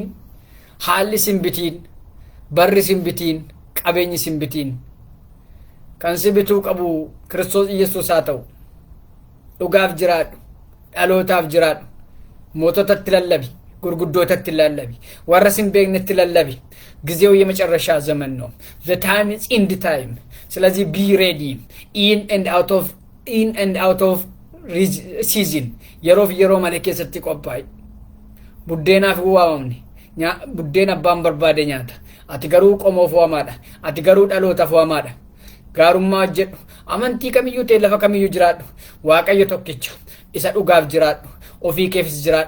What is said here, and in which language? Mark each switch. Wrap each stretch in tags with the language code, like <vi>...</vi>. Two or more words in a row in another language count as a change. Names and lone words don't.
<om>Haalli simbitiin. Barri simbitiin. Qabeenyi simbitiin. Kan simbituu qabu Kiristoos Iyesuus haa ta'u. Dhugaaf jiraadhu. Dhalootaaf jiraadhu. Moototatti lallabi. Gurguddootatti lallabi. Warra sin beeknetti lallabi.</om> <am>ጊዜው የመጨረሻ ዘመን ነው.</am> <en>The time is in the time. ስለዚህ be ready in and out of season.</en> <om>yeroof yeroo malee keessatti qophaa'e. Buddeenaaf waamamne. Buddeen abbaan barbaade nyaata. Ati garuu qomoof waamaadha. Ati garuu dhalootaaf waamaadha. Gaarummaa jedhu amantii kamiyyuu ta'e lafa kamiyyuu jiraadhu. Waaqayyo tokkicha. Isa dhugaaf jiraadhu. Ofii keefis jiraadhu.</om>